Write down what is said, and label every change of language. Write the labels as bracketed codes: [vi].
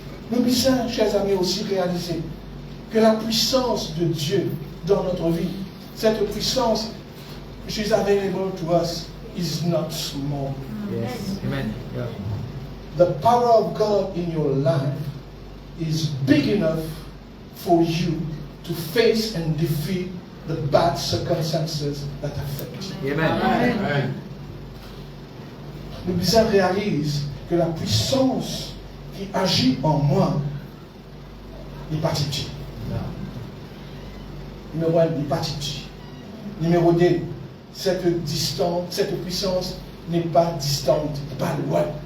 [fr] Nous puissions, chers amis, aussi réaliser que la puissance de Dieu dans notre vie, cette puissance, [en] which is available to us, is not small. Yes. Amen. Yeah. The power of God in your life is big enough for you to face and defeat the bad circumstances that affect you. Amen. Amen. [fr] Nous puissions réaliser que la puissance qui agit en moi n'est pas petite. Numéro 1, n'est pas petite. Numéro 2, cette puissance n'est pas distante, pas loin.